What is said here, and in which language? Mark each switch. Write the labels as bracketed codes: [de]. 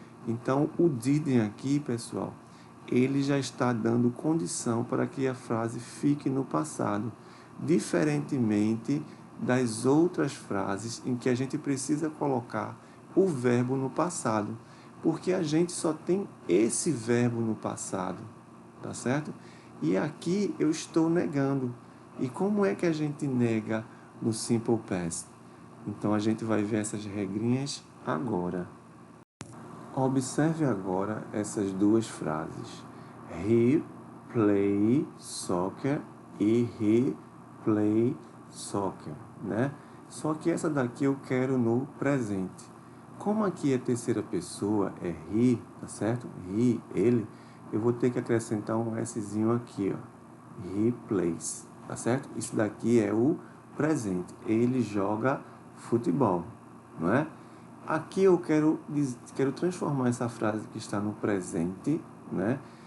[pt] Então, o didn't aqui, pessoal, ele já está dando condição para que a frase fique no passado, diferentemente das outras frases em que a gente precisa colocar o verbo no passado, porque a gente só tem esse verbo no passado, tá certo? E aqui eu estou negando. E como é que a gente nega no Simple Past? Então a gente vai ver essas regrinhas agora. Observe agora essas duas frases. [en] He play soccer e he play soccer, né? [pt] Só que essa daqui eu quero no presente. Como aqui é terceira pessoa, é he, tá certo? He, ele, eu vou ter que acrescentar um szinho aqui, ó. [en] He plays, [pt] tá certo? Isso daqui é o presente. Ele joga futebol, não é? Aqui eu quero transformar essa frase que está no presente, né?